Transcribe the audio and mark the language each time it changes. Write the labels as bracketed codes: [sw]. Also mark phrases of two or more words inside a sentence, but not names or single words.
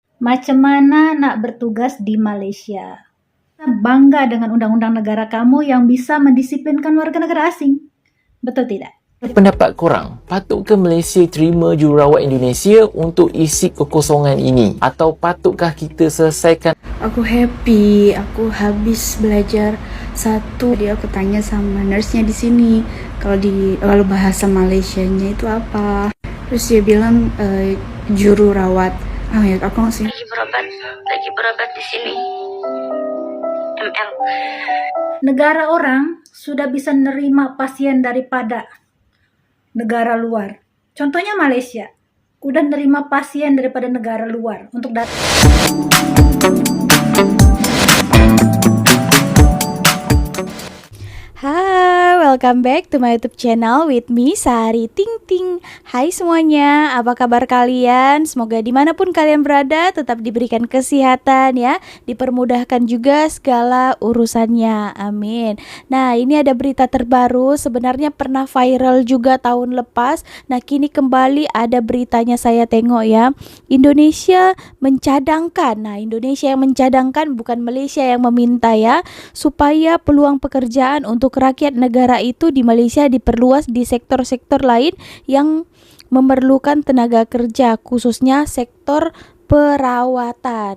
[ms] Macam mana nak bertugas di Malaysia? Bangga dengan undang-undang negara kamu yang bisa mendisiplinkan warga negara asing. Betul tidak? Pendapat korang, patutkah Malaysia terima jururawat Indonesia untuk isi kekosongan ini? Atau patutkah kita selesaikan? [id] Aku happy, aku habis belajar satu. Jadi aku tanya sama nurse-nya di sini, kalau bahasa Malaysianya itu apa? Terus dia bilang juru rawat. Oh ya, aku langsung lagi berobat di sini. ML. Negara orang sudah bisa nerima pasien daripada negara luar. Contohnya Malaysia, udah nerima pasien daripada negara luar untuk datang. Hai, [en] welcome back to my YouTube channel with me, Sari Ting Ting. [id] Hai semuanya, apa kabar kalian? Semoga dimanapun kalian berada tetap diberikan kesehatan ya, dipermudahkan juga segala urusannya, amin. Nah, ini ada berita terbaru, sebenarnya pernah viral juga tahun lepas. Nah, kini kembali ada beritanya saya tengok ya. [ms] Indonesia mencadangkan, Indonesia yang mencadangkan, bukan Malaysia yang meminta ya, supaya peluang pekerjaan untuk rakyat negara itu di Malaysia diperluas di sektor-sektor lain yang memerlukan tenaga kerja, khususnya sektor perawatan.